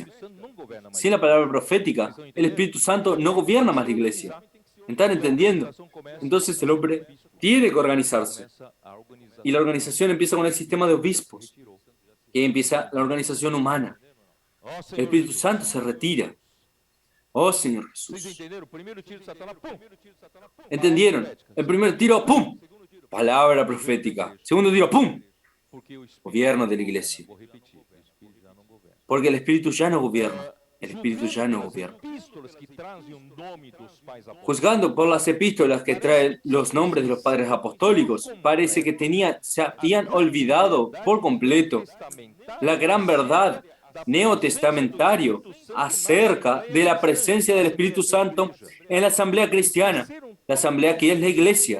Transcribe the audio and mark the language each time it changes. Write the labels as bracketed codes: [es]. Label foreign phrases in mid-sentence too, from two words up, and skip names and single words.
[es] Sin la palabra profética, el Espíritu Santo no gobierna más la iglesia. ¿Están entendiendo? Entonces el hombre tiene que organizarse. Y la organización empieza con el sistema de obispos. Y empieza la organización humana. [pt] Ó [es] El [pt] Senhor [es] Espíritu [pt] Jesus. [es] Santo se retira. Oh Señor [pt] Vocês [es] Jesús. [pt] entenderam? O primeiro tiro de Satanás, pum! Palavra [es] ¿Entendieron? [pt] profética. [es] El primer tiro, ¡pum! Palabra [pt] Governo da [es] profética. [pt] igreja. [es] Segundo tiro, ¡pum! [pt] Porque o Espírito [es] Gobierno [pt] não [es] de la [pt] governa. [es] iglesia. [pt] Vou repetir, o Espírito já não governa. [es] Porque el Espíritu ya no gobierna. El Espíritu [pt] Julgando [es] ya no [pt] pelas [es] gobierna. [pt] epístolas que trazem o nome dos pais apóstolos, [es] Juzgando por las epístolas que traen los nombres de los padres apostólicos, parece que se habían olvidado por completo la gran verdad neotestamentario acerca de la presencia del Espíritu Santo en la asamblea cristiana, la asamblea que es la iglesia.